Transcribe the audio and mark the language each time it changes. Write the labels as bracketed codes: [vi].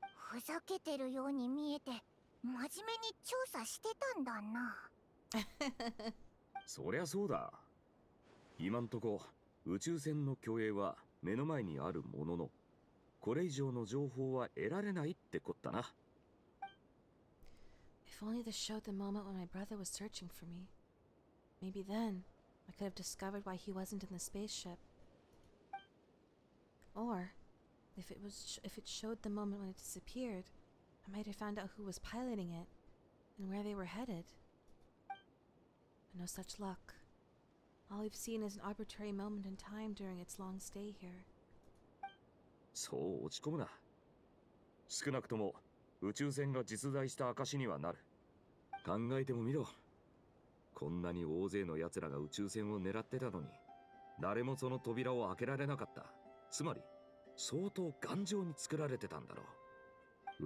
[ja] ふざけてるように見えて真面目に調査してたんだな。そりゃそうだ。今んとこ宇宙船の競泳は目の前にあるものの、これ以上の情報は得られないってこったな。 [en] If only this showed the moment when my brother was searching for me. Maybe then I could have discovered why he wasn't in the spaceship. Or if it showed the moment when it disappeared, I might have found out who was piloting it and where they were headed. But no such luck. All we've seen is an arbitrary moment in time during its long stay here. [ja] そう落ち込むな。少なくとも宇宙船が実在した証にはなる。考えてもみろ。こんなに大勢の奴らが宇宙船を狙ってたのに、誰もその扉を開けられなかった。つまり相当頑丈に作られてたんだろう。